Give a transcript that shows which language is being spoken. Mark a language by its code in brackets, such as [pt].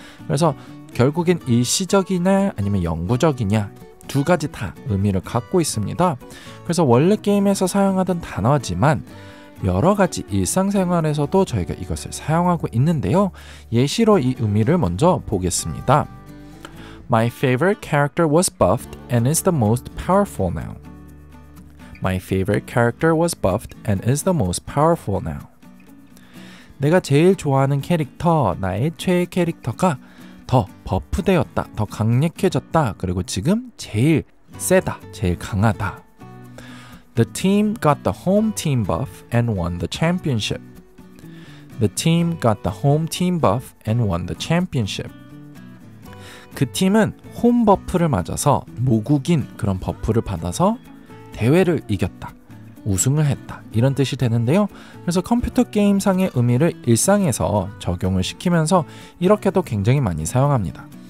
[ko] 그래서 결국엔 일시적이냐 아니면 영구적이냐 두 가지 다 의미를 갖고 있습니다. 그래서 원래 게임에서 사용하던 단어지만 여러 가지 일상생활에서도 저희가 이것을 사용하고 있는데요. 예시로 이 의미를 먼저 보겠습니다. [en] My favorite character was buffed and is the most powerful now. My favorite character was buffed and is the most powerful now. [ko] 내가 제일 좋아하는 캐릭터, 나의 최애 캐릭터가 더 버프되었다, 더 강력해졌다, 그리고 지금 제일 세다, 제일 강하다. [en] The team got the home team buff and won the championship. The team got the home team buff and won the championship. [ko] 그 팀은 홈 버프를 맞아서 모국인 그런 버프를 받아서 대회를 이겼다. 우승을 했다. 이런 뜻이 되는데요. 그래서 컴퓨터 게임상의 의미를 일상에서 적용을 시키면서 이렇게도 굉장히 많이 사용합니다.